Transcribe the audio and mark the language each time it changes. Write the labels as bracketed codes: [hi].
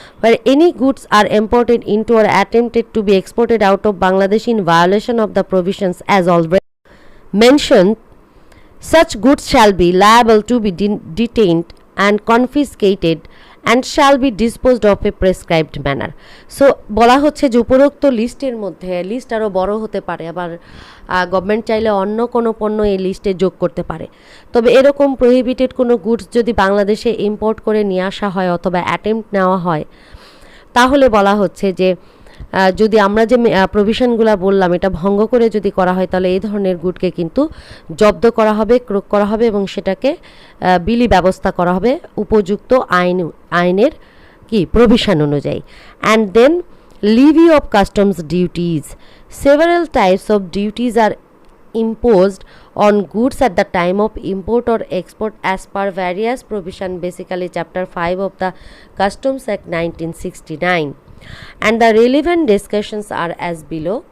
[en] Where any goods are imported into or attempted to be exported out of Bangladesh in violation of the provisions as already mentioned, such goods shall be liable to be detained and confiscated and shall be disposed of a prescribed manner. [bn] So বলা হচ্ছে যে উপরোক্ত লিস্টের মধ্যে list আরও বড় হতে পারে, আবার গভর্নমেন্ট চাইলে অন্য কোনো পণ্য এই লিস্টে যোগ করতে পারে। তবে এরকম প্রহিবিটেড কোনো গুডস যদি বাংলাদেশে ইম্পোর্ট করে নিয়ে আসা হয় অথবা অ্যাটেম্প্ট নেওয়া হয়, তাহলে বলা হচ্ছে যে যদি আমরা যে প্রভিশনগুলো বললাম এটা ভঙ্গ করে যদি করা হয় তাহলে এই ধরনের গুডকে কিন্তু জব্দ করা হবে, ক্রোক করা হবে এবং সেটাকে বিলি ব্যবস্থা করা হবে উপযুক্ত আইনের কি প্রভিশন অনুযায়ী। [en] And then levy of customs duties, several types of duties are imposed on goods at the time of import or export as per various provision, basically chapter 5 of the Customs Act 1969, and the relevant discussions are as below.